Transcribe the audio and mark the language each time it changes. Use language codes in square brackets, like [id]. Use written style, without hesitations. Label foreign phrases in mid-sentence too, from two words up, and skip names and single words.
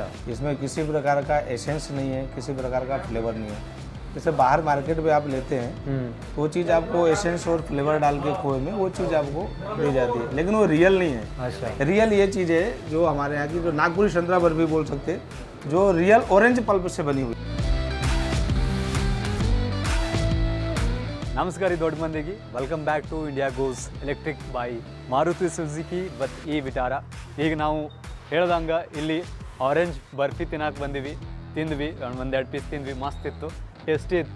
[hi] इसमें किसी प्रकार का एसेंस नहीं है, किसी प्रकार का फ्लेवर नहीं है. जैसे बाहर मार्केट में आप लेते हैं तो वो चीज़ आपको एसेंस और फ्लेवर डाल के खोए में वो चीज़ आपको दी जाती है, लेकिन वो रियल नहीं है. अच्छा. रियल ये चीज़ है जो हमारे यहाँ की जो नागपुरी संतरा बर्फी बोल सकते हैं, जो [en] real orange pulp [hi] से बनी हुई. [kn] ನಮಸ್ಕಾರ ದೊಡ್ಡ ಮಂದಿಗೆ [en] welcome back to India Goes Electric by Maruti Suzuki with E-Tara. [kn] ಈಗ ನಾವು ಹೇಳ್ದಂಗೆ ಇಲ್ಲಿ ಆರೆಂಜ್ ಬರ್ಫಿ ತಿನ್ನಕ್ಕೆ ಬಂದಿವಿ. ತಿಂದ್ವಿ, ಒಂದೆರಡು ಪೀಸ್ ತಿಂದ್ವಿ. ಮಸ್ತ್ ಇತ್ತು, ಟೇಸ್ಟಿ ಇತ್ತು.